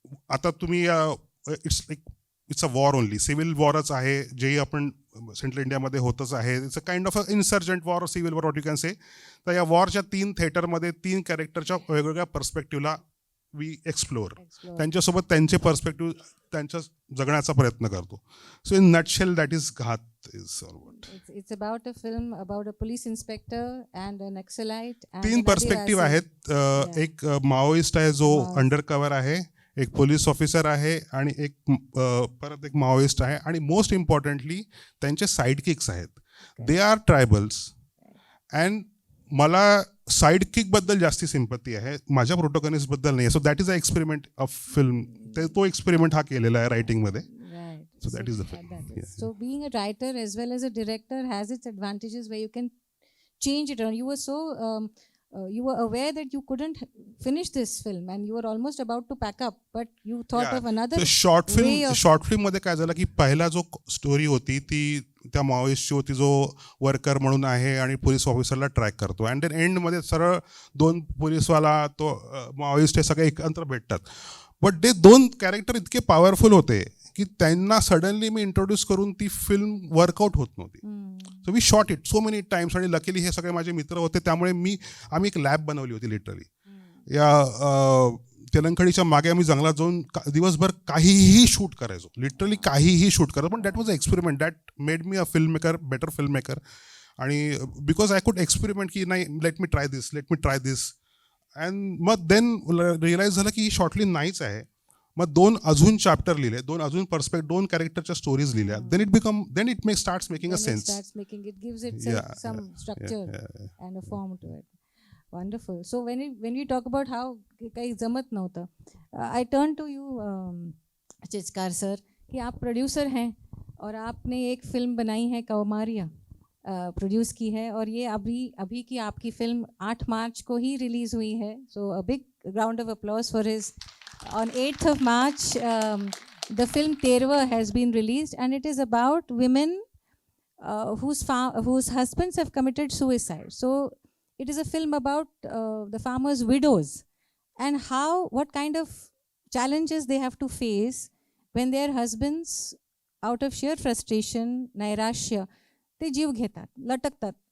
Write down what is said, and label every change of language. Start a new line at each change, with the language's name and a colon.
Marathi: आता तुम्ही
English: it's a war only,
Marathi: civil वॉरच आहे, जेही आपण सेंट्रल इंडियामध्ये होतच आहे.
English: It's a kind of a insurgent war, civil war what you can say.
Marathi: तर या वॉरच्या 3 थिएटरमध्ये 3 कॅरेक्टरच्या वेगवेगळ्या पर्स्पेक्टिव्हला
English: We explore.
Marathi: त्यांच्यासोबत त्यांचे पर्स्पेक्टिव्ह, त्यांच्या जगण्याचा प्रयत्न करतो.
English: So in nutshell that is घात. It's about a film about a police inspector and an Naxalite.
Marathi: 3 perspective आहेत. एक माओइस्ट आहे जो अंडर कव्हर आहे, एक पोलीस ऑफिसर आहे आणि एक परत एक माओइस्ट आहे. आणि मोस्ट इम्पॉर्टंटली त्यांचे साईड किक्स आहेत.
English: They are tribals.
Marathi: अँड मला साईड किकबद्दल जास्ती सिंपत्ती आहे, माझ्या प्रोटोगनिस्टबद्दल नाही.
English: So that is a experiment of film.
Marathi: तो एक्सपेरिमेंट हा केलेला आहे रायटिंगमध्ये.
English: So that is the film. Yeah. So being a writer as well as a director has its advantages where you can change it around. You were so you were aware that you couldn't finish this film and you were almost about to pack up, but you thought of another
Marathi: short film मध्ये काय झालं की पहिला जो story होती ती त्या माओइस्टची होती जो वर्कर म्हणून आहे आणि पोलीस ऑफिसरला ट्रॅक करतो. अँड देन एंडमध्ये सरळ 2 पोलीसवाला तो माओइस्ट हे सगळे एकत्र भेटतात. बट ते 2 कॅरेक्टर इतके पॉवरफुल होते की त्यांना सडनली मी इंट्रोड्यूस करून ती फिल्म वर्कआउट होत नव्हती.
English: So we shot it so many times.
Marathi: आणि लकीली हे सगळे माझे मित्र होते, त्यामुळे आम्ही एक लॅब बनवली होती लिटरली. या तेलंगणीच्या मागे आम्ही जंगलात जाऊन दिवसभर काहीही शूट करायचो, लिटरली काहीही शूट करायचो. पण
English: that was a experiment that made me a film maker,
Marathi: better film maker.
English: आणि because I could experiment
Marathi: की नाही,
English: Let me try this.
Marathi: And मग देन रिअलाइज झालं की ही शॉर्टली नाहीच आहे. मग 2 अजून चॅप्टर लिहिले, 2 अजून 2 कॅरेक्टरच्या स्टोरीज लिहिल्या.
English: Then it starts making a sense. It gives it some structure and a form to it. Wonderful. So when we talk about how
Marathi: काही जमत नव्हतं,
English: I turn to you
Hindi: चिचकार sir, कि आप प्रोड्यूसर हैं और आपने एक फिल्म बनाई है कौमारिया, प्रोड्यूस की है, और ये अभी की आपकी फिल्म 8 मार्च को ही रिलीज़ हुई है.
English: So a big round of applause for his. On 8th of March, the film Terwa has been released, and it is about women whose husbands have committed suicide. So it is a film about the farmers' widows and what kind of challenges they have to face when their husbands, out of sheer frustration,
Marathi: नैराश्य, ते जीव घेतात, लटकतात.